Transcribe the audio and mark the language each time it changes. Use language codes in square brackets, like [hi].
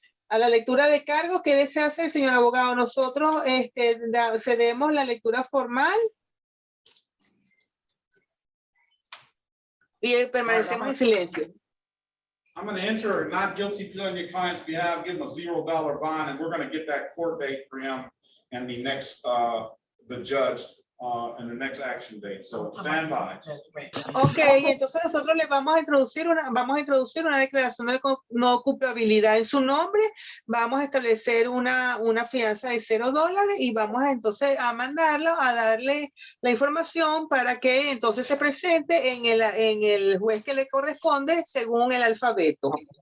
[es] A la lectura de cargos, ¿qué desea hacer, señor abogado? Nosotros cedemos la lectura formal y permanecemos en silencio. [en] I'm going to enter a not guilty plea on your client's behalf, give him a $0 bond, and we're going to get that court date for him and the next, the judge, and the next action date. So stand by. [es] Ok, entonces nosotros le vamos a introducir una declaración de no culpabilidad en su nombre. Vamos a establecer una fianza de $0 y vamos entonces a mandarlo a darle la información para que entonces se presente en el juez que le corresponde según el alfabeto.